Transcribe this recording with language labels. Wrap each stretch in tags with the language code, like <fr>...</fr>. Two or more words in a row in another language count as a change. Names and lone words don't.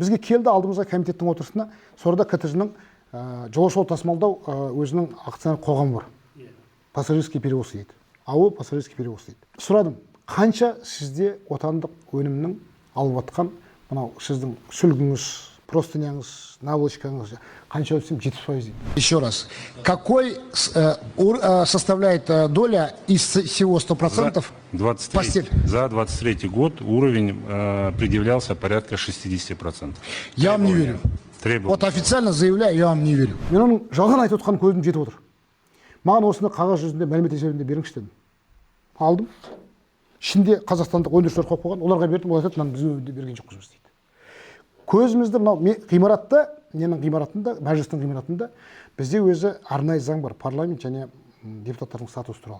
<kk>Бізге келді алдымызға комитеттің отырысына. Сонда КТЖ-ның жолаушылар тасымалдау өзінің акционерлік қоғамы бар.</kk> <ru>Пассажирский перевоз дейді. АО пассажирский перевоз дейді.</ru> <kk>Сұрадым, қанша сізде отандық өнімнің алып жатқан, мынау сіздің сүлгіңіз, простыняңыз, наволочкаңыз, қанша өтсем 70% дейді.</kk> <ru>Еще раз, какой составляет доля из всего 100%? За 23 год уровень предъявлялся порядка 60%. Я вам не верю. Требования. Вот официально заявляю, я вам не верю.</ru> <kk>Мен оның жалған айтып отқан көзім жетіп отыр. Маған осыны қағаз жүзінде мәлімет есебінде беріңізші дедім. Алдым. Ішінде қазақстандық өндірушілер қойып қойған, оларға бердім, олар айтады, біз берген жоқпыз дейді. Көзімізді мынау ғимаратта, менің ғимаратында, мәжілістің ғимаратында бізде өзі арнайы заң бар, парламент және депутаттардың статусы туралы.</kk>